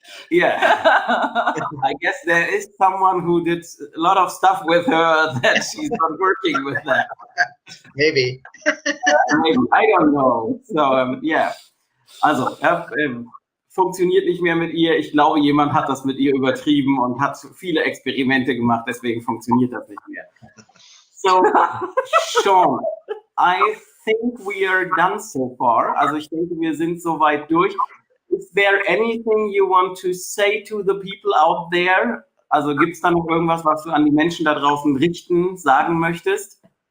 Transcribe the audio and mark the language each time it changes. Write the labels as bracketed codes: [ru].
[en] Yeah, I guess there is someone who did a lot of stuff with her that she's not working with that. Maybe. Maybe. I don't know. So yeah. [de] Also funktioniert nicht mehr mit ihr. Ich glaube, jemand hat das mit ihr übertrieben und hat viele Experimente gemacht, deswegen funktioniert das nicht mehr. [en] So, Sean, I think we are done so far. [de] Also ich denke, wir sind soweit durch. [en] Is there anything you want to say to the people out there? [de] Also gibt es da noch irgendwas, was du an die Menschen da draußen richten, sagen möchtest?